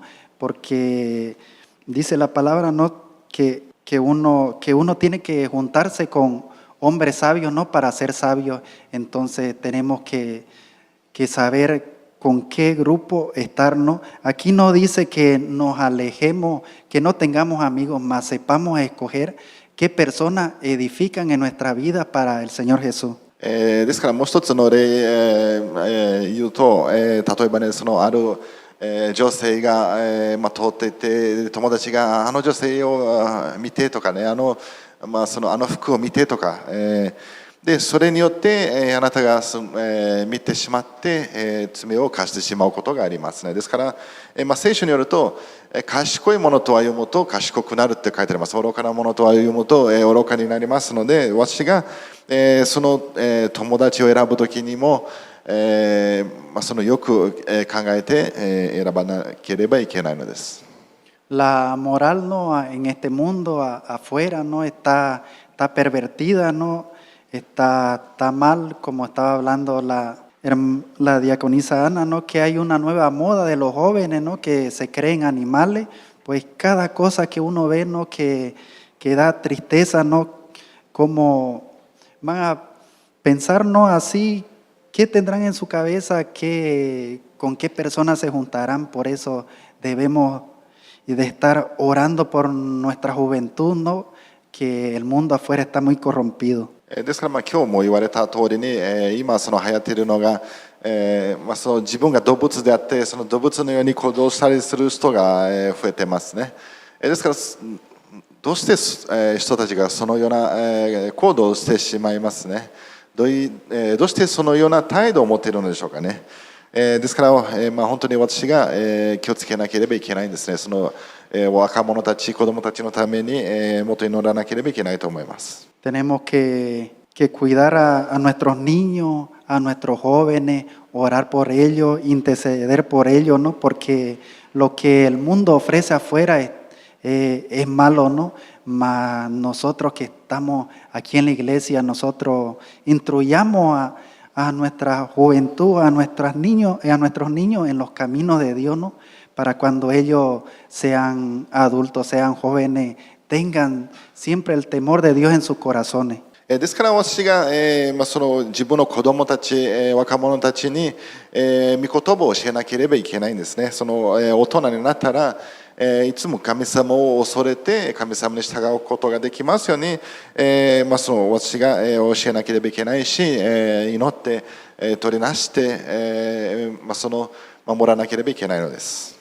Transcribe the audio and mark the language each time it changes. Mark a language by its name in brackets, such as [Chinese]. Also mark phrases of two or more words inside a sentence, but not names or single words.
[Spanish] Porque dice la palabra, ¿no?, que uno tiene que juntarse con hombres sabios, ¿no?, para ser sabios. Entonces tenemos que saber con qué grupo estar, ¿no? Aquí no dice que nos alejemos, que no tengamos amigos, mas sepamos escoger qué personas edifican en nuestra vida para el Señor Jesús. [Japanese] ですからもう一つの例、言うと、例えばね、ある、女性が、通っていて、友達があの女性を見てとかね、あの服を見てとか、でそれによって、あなたが、見てしまって、罪を犯してしまうことがありますね。ですから、聖書によると、賢いものと歩むと賢くなるって書いてあります。愚かなものと歩むと、愚かになりますので、私が、友達を選ぶときにも、よく、考えて、選ばなければいけないのです。 [Spanish] La moral, ¿no?, en este mundo afuera, ¿no?, está pervertida, ¿no?, está mal, como estaba hablando la diaconisa Ana, ¿no?, que hay una nueva moda de los jóvenes, ¿no?, que se creen animales. Pues cada cosa que uno ve, ¿no?, que da tristeza, ¿no?, cómo van a pensar, ¿no?, así, qué tendrán en su cabeza, con qué personas se juntarán. Por eso debemos de estar orando por nuestra juventud, ¿no?, que el mundo afuera está muy corrompido. [Japanese] ですから今日も言われた通りに、今流行っているのが、自分が動物であってその動物のように行動したりする人が、増えてますね。ですからどうして、人たちがそのような、行動をしてしまいますね。どうしてそのような態度を持っているのでしょうかね。ですから、本当に私が、気をつけなければいけないんですね。若者たち、子供たちのために、もっと祈らなければいけないと思います。 [Spanish] Tenemos que cuidar a nuestros niños, a nuestros jóvenes, orar por ellos, interceder por ellos, ¿no? Porque lo que el mundo ofrece afuera es malo, ¿no? Mas nosotros que estamos aquí en la iglesia, nosotros instruyamos a nuestra juventud, a nuestros niños en los caminos de Dios, ¿no? Para cuando ellos sean adultos, sean jóvenes, tengan siempre el temor de Dios en sus corazones. [Japanese] ですから私が、その自分の子供たち、若者たちに、御言葉を教えなければいけないんですね。その、大人になったら、いつも神様を恐れて神様に従うことができますように、その私が、教えなければいけないし、祈って、取りなして、その守らなければいけないのです。